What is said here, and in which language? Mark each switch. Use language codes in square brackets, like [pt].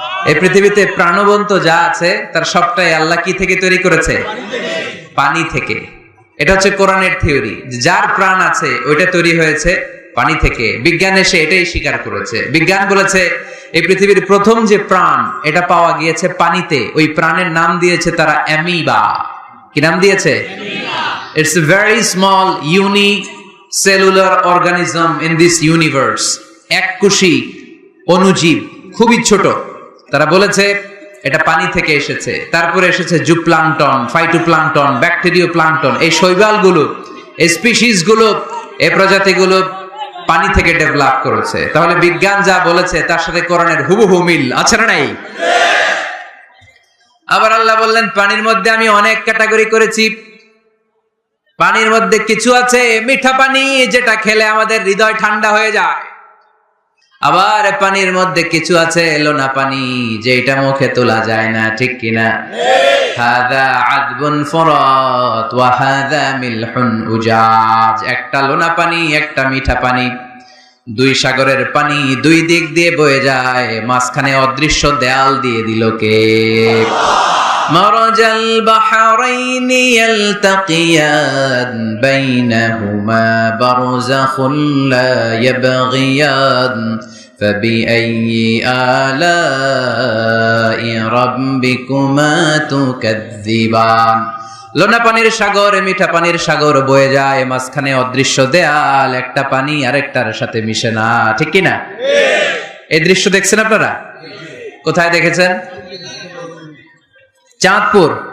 [bn] এই পৃথিবীতে প্রাণবন্ত যা আছে তার সবটাই আল্লাহ কি থেকে তৈরি করেছে? পানি থেকে। এটা হচ্ছে কোরআনের থিওরি, যার প্রাণ আছে ওইটা তৈরি হয়েছে পানি থেকে। বিজ্ঞান এসে এটাই স্বীকার করেছে। বিজ্ঞান বলেছে এই পৃথিবীর প্রথম যে প্রাণ এটা পাওয়া গিয়েছে পানিতে, ওই প্রাণের নাম দিয়েছে তারা অ্যামিবা। কি নাম দিয়েছে? [en] It's a very small unicellular organism in this universe. [bn] এককোষী অণুজীব, খুবই ছোট। তারা বলেছে এটা পানি থেকে এসেছে। তারপরে এসেছে জুপ্লাঙ্কটন, ফাইটোপ্লাঙ্কটন, ব্যাকটেরিয়া প্লাঙ্কটন। এই শৈবালগুলো, এই স্পিসিসগুলো, এই প্রজাতিগুলো পানি থেকে ডেভেলপ করেছে। তাহলে বিজ্ঞান যা বলেছে তার সাথে কোরআনের হুবহু মিল আছে না নাই? আবার আল্লাহ বললেন পানির মধ্যে আমি অনেক ক্যাটাগরি করেছি। পানির মধ্যে কিছু আছে মিঠা পানি, যেটা খেলে আমাদের হৃদয় ঠান্ডা হয়ে যায়। আবার পানির মধ্যে কিছু আছে লোনা পানি, যেটা মুখে তোলা যায় না, ঠিক কিনা? [ar] হাদা আযবুন ফুরাত ওয়া হাদা মিলহুন উজাজ। [bn] একটা লোনা পানি, একটা মিঠা পানি, দুই সাগরের পানি দুই দিক দিয়ে বয়ে যায়, মাঝখানে অদৃশ্য দেয়াল দিয়ে দিল কে? [ar] مرج البحرين يلتقيان بينهما برزخ لا يبغيان فبأي آلاء ربكما تكذبان। [bn] লোনা পানির সাগর, মিঠা পানির সাগর বয়ে যায়, মাঝখানে অদৃশ্য দেয়াল, একটা পানি আরেকটার সাথে মিশে না, ঠিক কি না? এই দৃশ্য দেখছেন আপনারা? কোথায় দেখেছেন? চাঁদপুর।